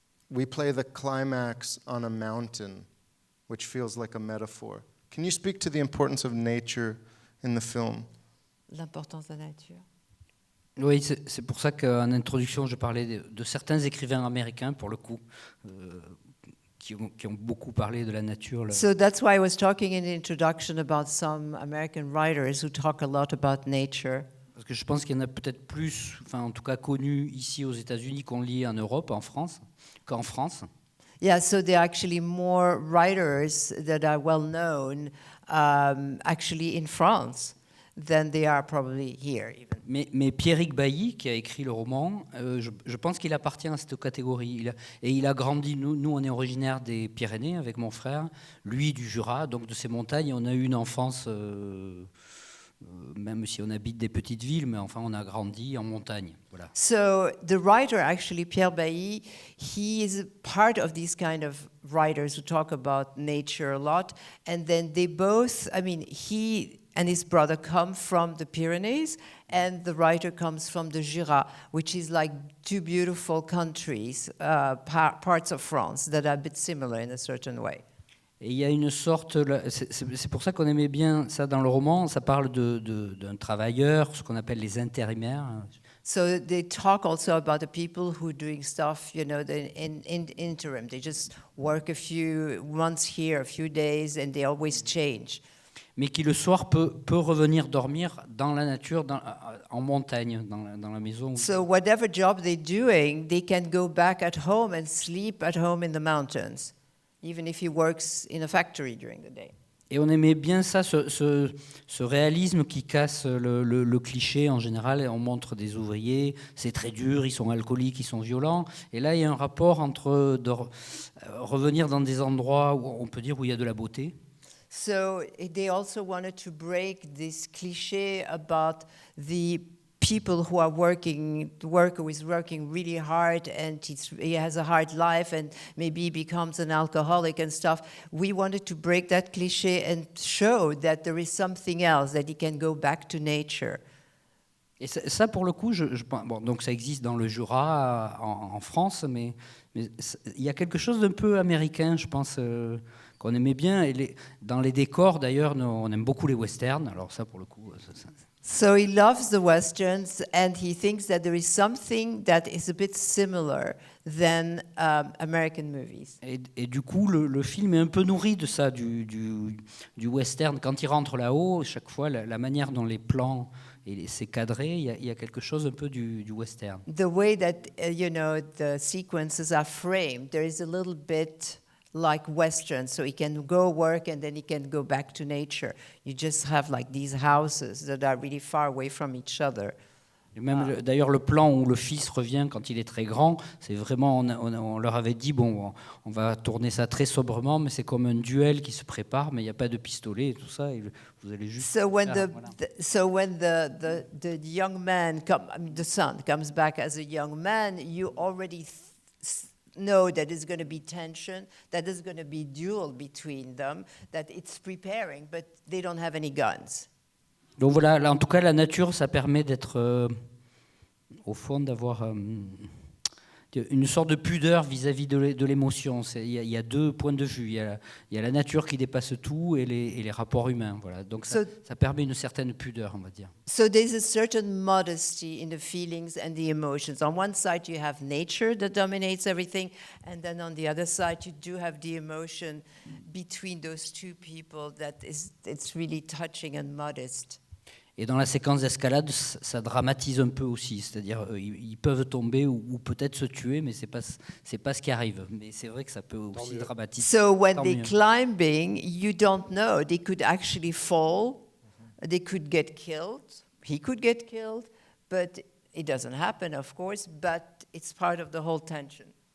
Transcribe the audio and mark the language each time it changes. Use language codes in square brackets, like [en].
[en] We play the climax on a mountain, which feels like a metaphor. Can you speak to the importance of nature in the film? [fr] L'importance de la nature. Oui, c'est pour ça qu'en introduction, je parlais de certains écrivains américains, pour le coup, qui ont beaucoup parlé de la nature. [en] So that's why I was talking in the introduction about some American writers who talk a lot about nature. [fr] Parce que je pense qu'il y en a peut-être plus, enfin en tout cas connus ici aux États-Unis qu'on lit en Europe, qu'en France. [en] Yeah, so there are actually more writers that are well known actually in France than they are probably here even. [fr] Mais Pierrick Bailly, qui a écrit le roman, je pense qu'il appartient à cette catégorie. Il a grandi, nous on est originaires des Pyrénées avec mon frère, lui du Jura, donc de ces montagnes. On a eu une enfance, même si on habite des petites villes, mais enfin on a grandi en montagne. Voilà. [en] So the writer, actually, Pierre Bailly, he is part of these kind of writers who talk about nature a lot. And then they both, I mean, he and his brother come from the Pyrenees, and the writer comes from the Jura, which is like two beautiful countries, parts of France that are a bit similar in a certain way. [fr] Et il y a une sorte, c'est pour ça qu'on aimait bien ça dans le roman, ça parle d'un travailleur, ce qu'on appelle les intérimaires. [en] So they talk also about the people who are doing stuff, you know, in interim. They just work a few months here, a few days, and they always change. [fr] Mais qui le soir peut revenir dormir dans la nature, en montagne, dans la maison. [en] So whatever job they're doing, they can go back at home and sleep at home in the mountains, even if he works in a factory during the day. [fr] Et on aimait bien ça, ce réalisme qui casse le cliché en général. On montre des ouvriers, c'est très dur, ils sont alcooliques, ils sont violents. Et là, il y a un rapport entre revenir dans des endroits où on peut dire où il y a de la beauté. [en] So they also wanted to break this cliché about the people who are working, the worker who is working really hard and he has a hard life and maybe he becomes an alcoholic and stuff. We wanted to break that cliché and show that there is something else, that he can go back to nature. [fr] Et ça, pour le coup, bon, donc ça existe dans le Jura, en France, mais il y a quelque chose d'un peu américain, je pense, qu'on aimait bien. Et dans les décors, d'ailleurs, on aime beaucoup les westerns. Alors ça, pour le coup... [en] So he loves the westerns, and he thinks that there is something that is a bit similar than American movies. [fr] Et du coup, le film est un peu nourri de ça, du western. Quand il rentre là-haut, chaque fois, la manière dont les plans... Et c'est cadré, il y a quelque chose un peu du western. [en] The way that, you know, the sequences are framed, there is a little bit like Western, so he can go work and then he can go back to nature. You just have like these houses that are really far away from each other. [fr] Et même d'ailleurs le plan où le fils revient quand il est très grand, c'est vraiment, on leur avait dit, bon, on va tourner ça très sobrement, mais c'est comme un duel qui se prépare, mais il n'y a pas de pistolet et tout ça, et vous allez juste... [en] So when [fr] voilà. [en] the young man, the son comes back as a young man, you already know that there's going to be tension, that there's going to be duel between them, that it's preparing, but they don't have any guns. [fr] Donc voilà, là, en tout cas, la nature, ça permet d'être, au fond, d'avoir une sorte de pudeur vis-à-vis de l'émotion. Il y a deux points de vue. Il y a la nature qui dépasse tout et les rapports humains. Voilà. Donc ça permet une certaine pudeur, on va dire. [en] So there's a certain modesty in the feelings and the emotions. On one side, you have nature that dominates everything, and then on the other side, you do have the emotion between those two people that it's really touching and modest. [fr] Et dans la séquence d'escalade, ça dramatise un peu aussi, c'est-à-dire ils peuvent tomber ou peut-être se tuer, mais c'est pas ce qui arrive. Mais c'est vrai que ça peut aussi dramatiser. [en] So when they're climbing, you don't know. They could actually fall. They could get killed. He could get killed, but it doesn't happen, of course. But it's part of the whole tension.